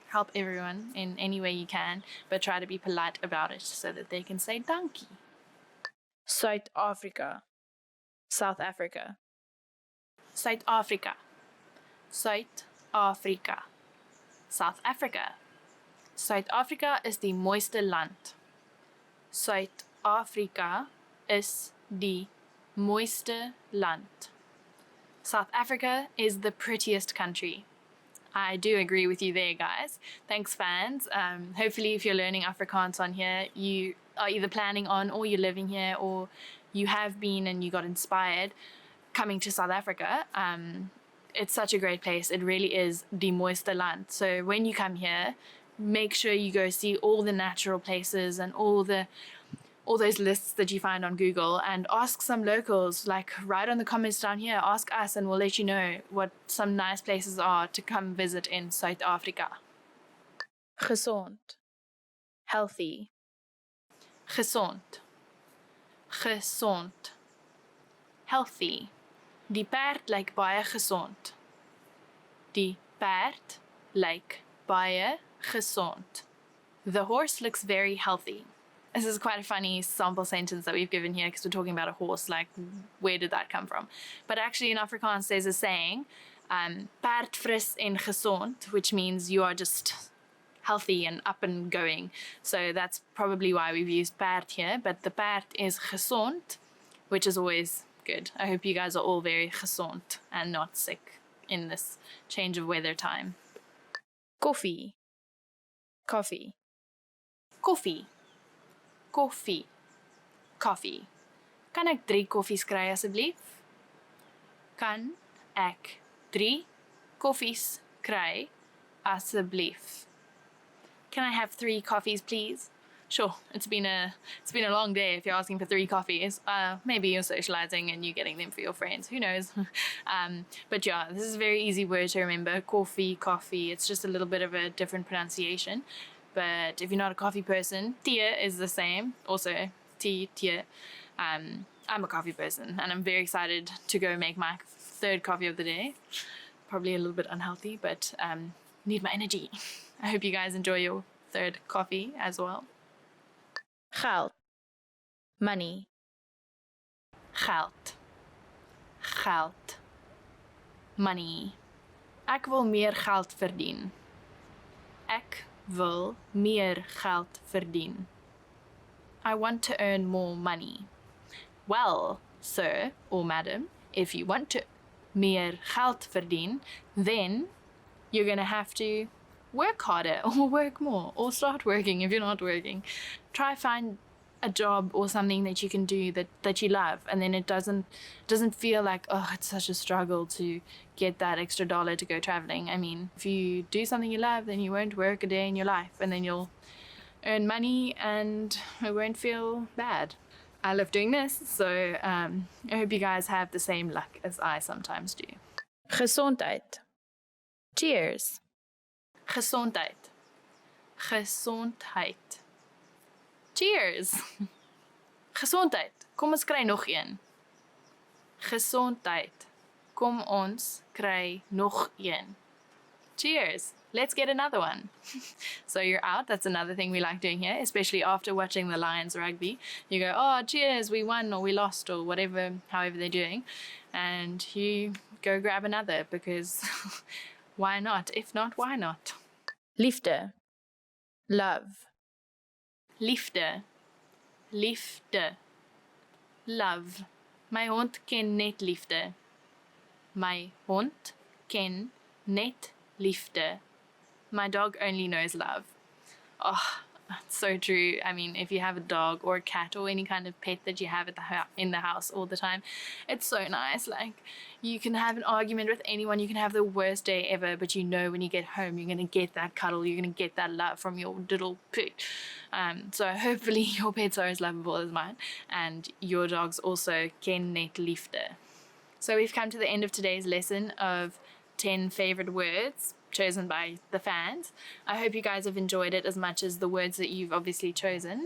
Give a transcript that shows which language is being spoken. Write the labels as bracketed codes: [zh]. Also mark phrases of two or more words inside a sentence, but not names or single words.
[en] Help everyone in any way you can, but try to be polite about it so that they can say dankie. South Africa. South Africa. South Africa. South Africa. [af] South Africa. South Africa is die mooiste land. South Africa is die mooiste land. [en] South Africa is the prettiest country. I do agree with you there, guys. Thanks, fans. Hopefully, if you're learning Afrikaans on here, you are either planning on or you're living here or you have been and you got inspired coming to South Africa. It's such a great place. It really is [af] die mooiste land. [en] So when you come here, make sure you go see all the natural places and all those lists that you find on Google, and ask some locals, like write on the comments down here, ask us and we'll let you know what some nice places are to come visit in South Africa. [af] Gesond. healthy. Gesond, gesond. [en] Healthy. [af] Die perd lyk baie gesond. Die perd lyk baie gesond. [en] The horse looks very healthy. This is quite a funny sample sentence that we've given here because we're talking about a horse, like where did that come from? But actually in Afrikaans there's a saying, [af] perd fris en gesond, [en] which means you are just healthy and up and going. So that's probably why we've used perd here, but the perd is gesond, which is always good. I hope you guys are all very gesond and not sick in this change of weather time. [af] Koffie, coffee, koffie, koffie, coffee. Kan ek 3 koffies kry asseblief? Kan ek 3 koffies kry asseblief? [en] Can I have 3 coffees, please? Sure, it's been a long day if you're asking for 3 coffees. Maybe you're socializing and you're getting them for your friends. Who knows? But yeah, this is a very easy word to remember. Coffee, coffee. It's just a little bit of a different pronunciation. But if you're not a coffee person, tea is the same. Also, tea. I'm a coffee person, and I'm very excited to go make my 3rd coffee of the day. Probably a little bit unhealthy, but need my energy. I hope you guys enjoy your 3rd coffee as well. [af] Geld, money. Geld, geld, money. Ek wil meer geld verdien. Ek wil meer geld verdien. [en] I want to earn more money. Well, sir or madam, if you want to [af] meer geld verdien, [en] then you're going to have to work harder or work more or start working if you're not working. Try find a job or something that you can do that you love, and then it doesn't feel like, oh, it's such a struggle to get that extra dollar to go traveling. I mean, if you do something you love, then you won't work a day in your life, and then you'll earn money and it won't feel bad. I love doing this, so I hope you guys have the same luck as I sometimes do. [af] Gesondheid. Cheers. Gesondheid. Gesondheid. Cheers. Gesondheid. Kom ons kry nog een. Gesondheid. Kom ons kry nog een. [en] Cheers. Let's get another one. So you're out. That's another thing we like doing here, especially after watching the Lions rugby. You go, oh, cheers, we won or we lost or whatever, however they're doing. And you go grab another because why not? If not, why not? [af] Liefde. Love. Liefde. Liefde. Love. My hond ken net liefde. My hond ken net liefde. [en] My dog only knows love. Oh, that's so true. I mean, if you have a dog or a cat or any kind of pet that you have in the house all the time, it's so nice. Like, you can have an argument with anyone, you can have the worst day ever, but you know when you get home, you're going to get that cuddle, you're going to get that love from your little pet. So hopefully your pets are as lovable as mine, and your dogs also [af] ken net liefde. [en] So we've come to the end of today's lesson of 10 favorite words chosen by the fans. I hope you guys have enjoyed it as much as the words that you've obviously chosen.